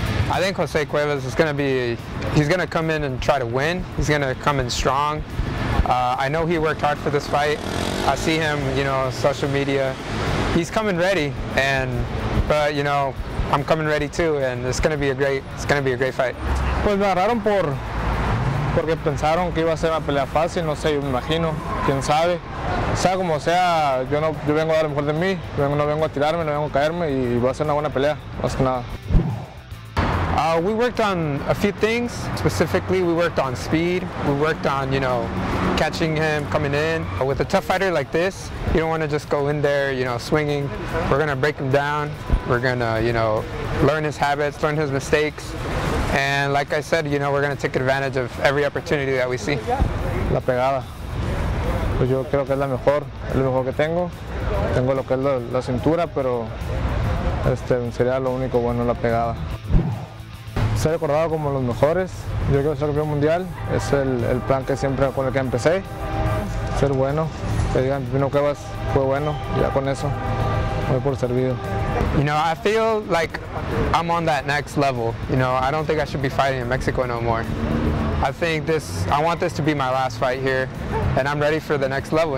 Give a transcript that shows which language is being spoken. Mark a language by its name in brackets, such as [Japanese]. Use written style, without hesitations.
[English] I think Jose Cuevas is going to be, he's going to come in and try to win. He's going to come in strong. I know he worked hard for this fight. I see him, you know, social media. He's coming ready, but you know, I'm coming ready too, and it's going to be a great fight. [Spanish] Pues me agarraron porque pensaron que iba a ser una pelea fácil, no sé, yo me imagino, quién sabe. Sea como sea, yo vengo a dar lo mejor de mí, no vengo a tirarme, no vengo a caerme y voy a hacer una buena pelea, más que nada. [English] We worked on a few things. Specifically, we worked on speed. We worked on, you know, catching him coming in. With a tough fighter like this, you don't want to just go in there, you know, swinging. We're going to break him down. We're going to, you know, learn his habits, learn his mistakes. And like I said, you know, we're going to take advantage of every opportunity that we see. [Spanish] La pegada. Pues yo creo que es lo mejor que tengo. Tengo lo que es la cintura, pero sería lo único bueno, la pegada. Ser recordado como los mejores, yo quiero ser campeón mundial, es el plan que siempre con el que empecé, ser bueno, que digan Pino Cuevas fue bueno, ya con eso voy por servido. [English] You know, I feel like I'm on that next level. You know, I don't think I should be fighting in Mexico no more. I want this to be my last fight here, and I'm ready for the next level.